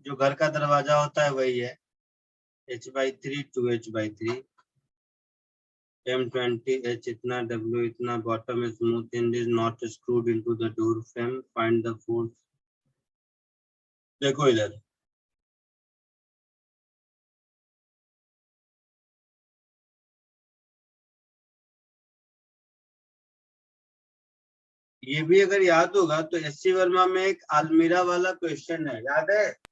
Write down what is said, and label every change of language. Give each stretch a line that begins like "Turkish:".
Hindi: जो घर का दरवाजा होता है वही है, h/3 2h/3.
English: M20 h
Hindi: इतना,
English: w इतना. Bottom is smooth hinge is not screwed into the door frame. Find the force.
Hindi: देखो इधर, ये भी अगर याद होगा तो एससी वर्मा में एक अलमीरा वाला क्वेश्चन है, याद है?